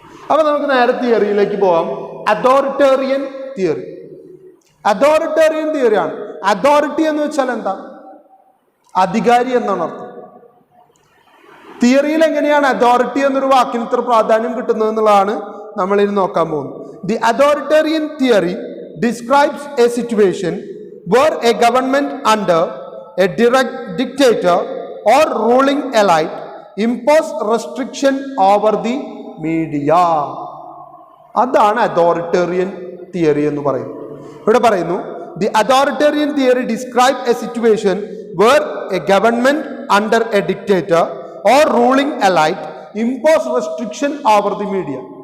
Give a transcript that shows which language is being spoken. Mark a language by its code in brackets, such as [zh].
[ml] അപ്പോൾ നമുക്ക് നേരെ തിയറിയിലേക്ക് പോകാം. Authoritarian theory. അതോറിറ്റേറിയൻ തിയറിയാണ്. അതോറിറ്റി എന്ന് വെച്ചാൽ എന്താ? അധികാരി എന്നാണ് അർത്ഥം. തിയറിയിൽ എങ്ങനെയാണ് അതോറിറ്റി എന്നൊരു വാക്കിന് ഇത്ര പ്രാധാന്യം കിട്ടുന്നത് എന്നുള്ളതാണ് നമ്മളിനി നോക്കാൻ പോകുന്നത്. [en] The authoritarian theory describes a situation where a government under a direct dictator or ruling elite impose restriction over the media. [ml] അതാണ് അതോറിറ്റേറിയൻ തിയറി എന്ന് പറയുന്നത്. ഇവിടെ പറയുന്നു, [en] The authoritarian theory describe a situation where a government under a dictator or ruling elite impose restriction over the media.